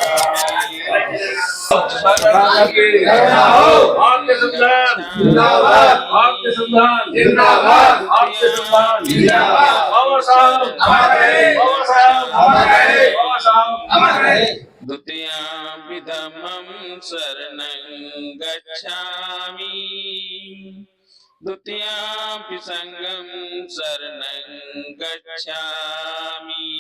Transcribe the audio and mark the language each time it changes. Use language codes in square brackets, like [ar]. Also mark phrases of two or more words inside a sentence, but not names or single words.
[hi] भारतीय संविधान जिंदाबाद, भारतीय संविधान जिंदाबाद, भारतीय संविधान जिंदाबाद। बाबा साहब अमर रहे, बाबा साहब अमर रहे, बाबा साहब अमर रहे। [pi] द्वितीयं धम्मं शरणं गच्छामि द्वितीयं संघं शरणं गच्छामि।